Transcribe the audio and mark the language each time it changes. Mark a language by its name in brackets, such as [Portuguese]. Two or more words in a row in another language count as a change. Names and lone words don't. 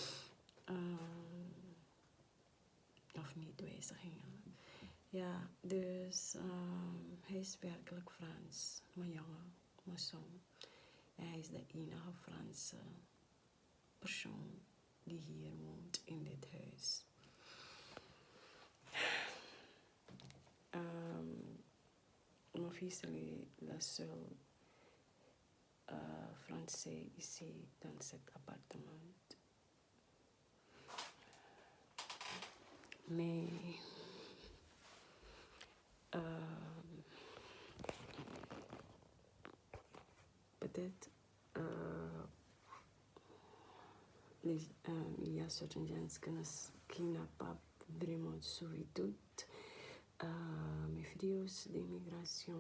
[Dutch] Of niet wijzigingen. Ja, dus hij is werkelijk Frans. Mijn jongen, mijn zoon. En hij is de enige Franse persoon die hier woont in dit huis. [French] Mon fils est le seul Français ici dans cet appartement. Mais peut-être il y a certains gens qui n'ont pas vraiment suivi toutes mes vidéos d'immigration.